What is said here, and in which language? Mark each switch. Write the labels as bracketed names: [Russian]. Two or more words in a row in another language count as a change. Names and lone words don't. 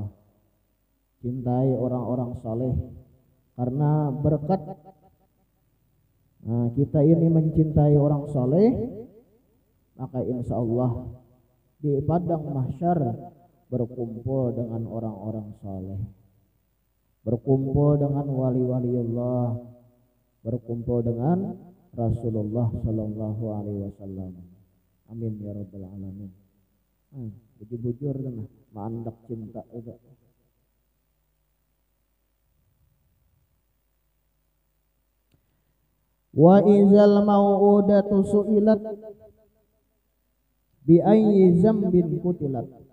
[Indonesian] Cintai orang-orang soleh. Karena berkat kita ini mencintai orang soleh, maka [Arabic] إن شاء الله [Indonesian] di padang mahsyar berkumpul dengan orang-orang saleh, berkumpul dengan wali-wali Allah, berkumpul dengan Rasulullah [Arabic] صلى الله عليه وسلم. آمين يا رب العالمين. [Banjar] Bujur-bujur kan, mandak cinta juga. [Arabic] وإذا الموءودة سئلت بأي ذنب قتلت.